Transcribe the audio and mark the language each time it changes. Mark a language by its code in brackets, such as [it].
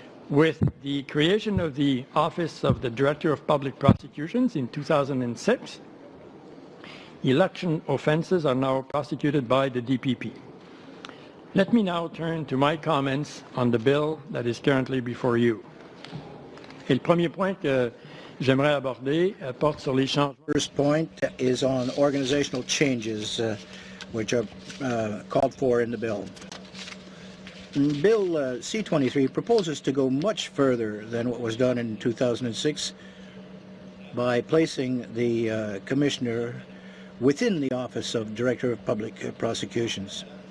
[en] With the creation of the Office of the Director of Public Prosecutions in 2006, election offences are now prosecuted by the DPP. Let me now turn to my comments on the bill that is currently before you. [fr] Et le premier point que j'aimerais aborder porte sur les changements. [en] First point is on organizational changes which are called for in the bill. Bill C-23 proposes to go much further than what was done in 2006 by placing the Commissioner within the Office of Director of Public Prosecutions.